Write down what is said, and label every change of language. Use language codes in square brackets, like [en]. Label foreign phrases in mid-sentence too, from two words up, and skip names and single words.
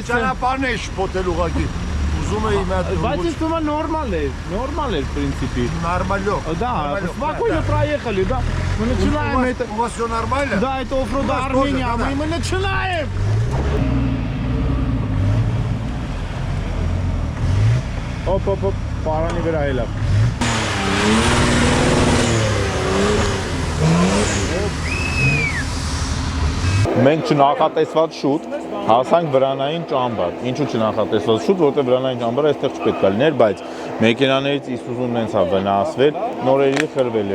[hy] ճանապարհն է շփոթել ուղակի։ Ուզում էի մի հատ։ Բայց ես թվում է նորմալ է принципе. [ru] Нормально. Да, спокойно проехали, да. Мы начинаем это. У вас все нормально? Да, это оффроуд Армения, мы начинаем. [hy] Оп, парանի վրա էլա։ Մենք չնախատեսված շուտ հասանք վրանային ճամբար։ Ինչու չնախատեսված շուտ, որտեղ վրանային ճամբարը այստեղ չպետք է լիներ, բայց մեքենաներից Isuzu-ն հենց է վնասվել, նորերի խրվել